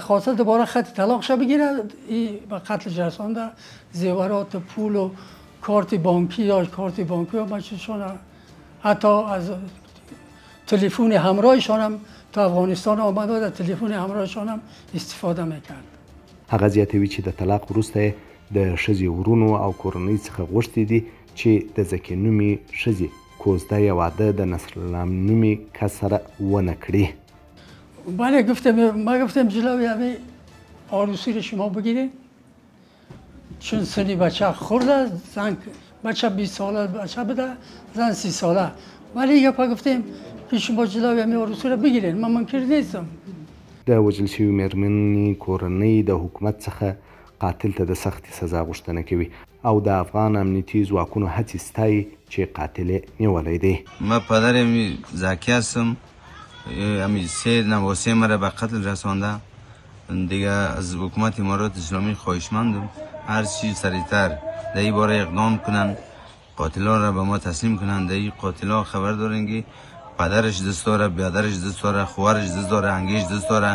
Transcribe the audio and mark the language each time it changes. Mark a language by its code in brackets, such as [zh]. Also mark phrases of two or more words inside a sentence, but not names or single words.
[fa] خواسته دوباره خط طلاق شه بگیره، به قتل رسانده. زیورات پول و کارت بانکی داشت، کارت بانکی و بچه‌شون حتی از تلفن همراهشان هم تا افغانستان آمده و تلفن همراهشان هم استفاده میکرد. [ps] هغه زیاتوي چې د طلاق وروسته د ښځې ورونو او کورنۍ څخه غوښتي دي چې د زکي نومي ښځې کوزده یا واده د نصرالله نومي کس سره ونه کړي. [fa] بله گفتم جلوی همه عروسی رو شما بگیرید، چون سنی بچه خورده، زن بچه 20 ساله بچه بده، زن 30 ساله. ولی یه پا گفتیم که شما جلوی همه عروسی رو بگیرید، من منکر نیستم. [ps] د وژل شوي مېرمنې کورنۍ د حکومت څخه قاتل ته د سختې سزا غوښتنه کوي او د افغان امنیتي ځواکونو هڅې ستایي چې قاتل یې نیولی دی. [fa] من پدر زکی هستم، امی 3 نواسه مرا به قتل رسانده. دیگه از حکومت امارات اسلامی خواهشمندم هر چی سریعتر در این باره اقدام کنن، قاتلان را به ما تسلیم کنن. در این قاتلان خبر دارن که پدرش دست داره، برادرش دست داره، خواهرش دست داره، انگیش دست داره.